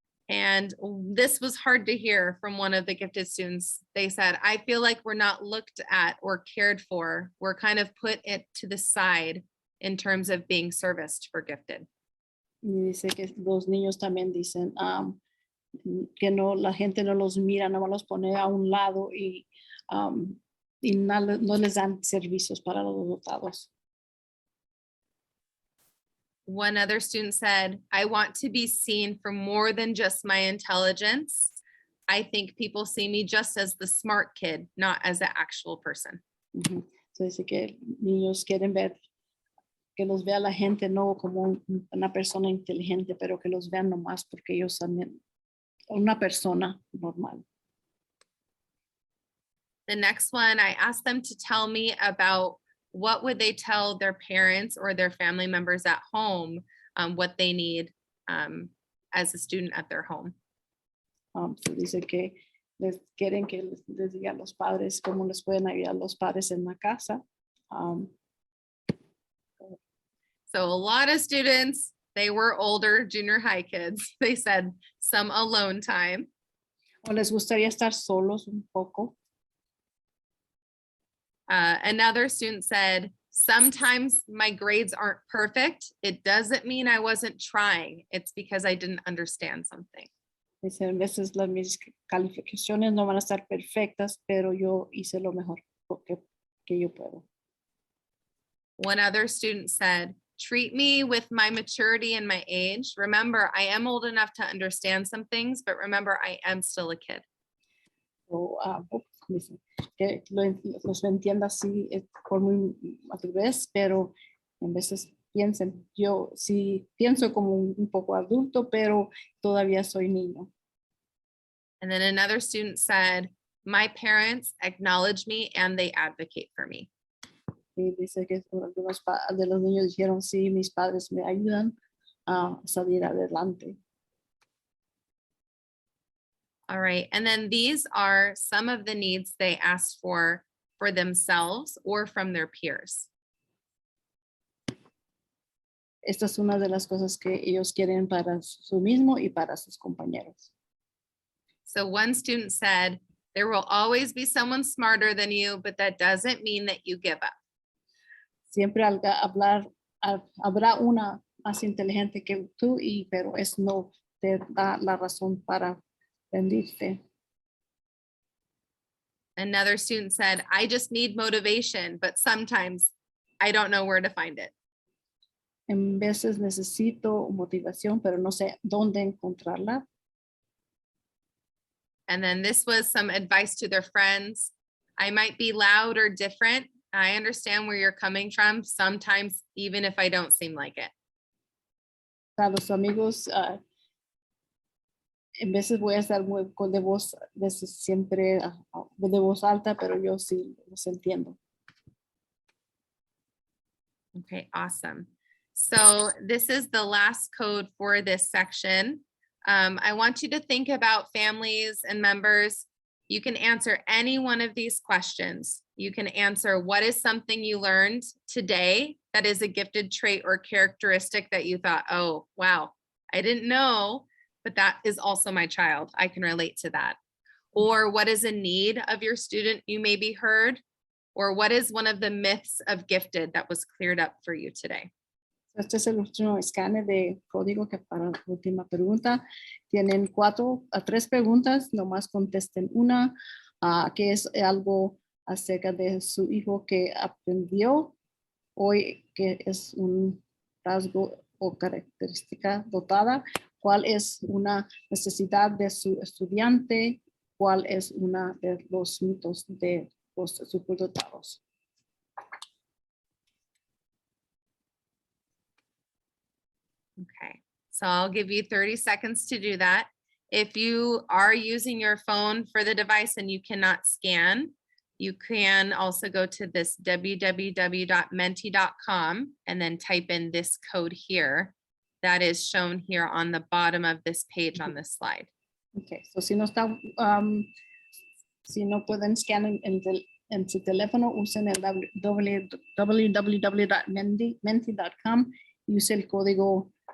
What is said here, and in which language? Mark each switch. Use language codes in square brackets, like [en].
[en] And this was hard to hear from one of the gifted students. They said, I feel like we're not looked at or cared for. We're kind of put it to the side in terms of being serviced for gifted. [es] Y dice que los niños también dicen que no, la gente no los mira, no los pone a un lado y no les dan servicios para los dotados. [en] One other student said, I want to be seen for more than just my intelligence. I think people see me just as the smart kid, not as the actual person. Uh-huh. So [es] dice que niños quieren ver, que los vea la gente no como una persona inteligente, pero que los vean nomás porque ellos también una persona normal. [en] The next one, I asked them to tell me about what would they tell their parents or their family members at home, what they need as a student at their home. So [es] dice que quieren que les diga a los padres cómo les pueden ayudar los padres en la casa. [en] So a lot of students, they were older junior high kids. They said some alone time. [es] O les gustaría estar solos un poco. [en] Another student said, sometimes my grades aren't perfect. It doesn't mean I wasn't trying. It's because I didn't understand something. [es] Dice, a veces mis calificaciones no van a estar perfectas, pero yo hice lo mejor que yo puedo. [en] One other student said, treat me with my maturity and my age. Remember, I am old enough to understand some things, but remember, I am still a kid. So, [es] dice, que los entienda así por muy madurez, pero en veces piensen, yo sí pienso como un poco adulto, pero todavía soy niño. [en] And then another student said, my parents acknowledge me and they advocate for me. [es] Y dice que algunos de los niños dijeron, sí, mis padres me ayudan a salir adelante. [en] All right, and then these are some of the needs they asked for themselves or from their peers. [es] Esta es una de las cosas que ellos quieren para su mismo y para sus compañeros. [en] So one student said, there will always be someone smarter than you, but that doesn't mean that you give up. [es] Siempre habrá una más inteligente que tú, pero eso no te da la razón para rendirte. [en] Another student said, I just need motivation, but sometimes I don't know where to find it. [es] En veces necesito motivación, pero no sé dónde encontrarla. [en] And then this was some advice to their friends. I might be loud or different. I understand where you're coming from, sometimes even if I don't seem like it. [es] A los amigos, en veces voy a estar muy de voz, siempre de voz alta, pero yo sí los entiendo. [en] Okay, awesome. So this is the last code for this section. I want you to think about families and members. You can answer any one of these questions. You can answer, what is something you learned today that is a gifted trait or characteristic that you thought, oh, wow, I didn't know, but that is also my child. I can relate to that. Or what is a need of your student you maybe heard? Or what is one of the myths of gifted that was cleared up for you today? [es] Este es el último escáner de código que para la última pregunta. Tienen 4 a 3 preguntas, nomás contesten una, que es algo acerca de su hijo que aprendió hoy, que es un rasgo o característica dotada, cuál es una necesidad de su estudiante, cuál es una de los mitos de los superdotados. [en] Okay, so I'll give you 30 seconds to do that. If you are using your phone for the device and you cannot scan, you can also go to this www.menti.com and then type in this code here that is shown here on the bottom of this page on this slide. Okay, so [es] si no pueden [en] scan [es] en su teléfono, usen el www.menti.com y use el código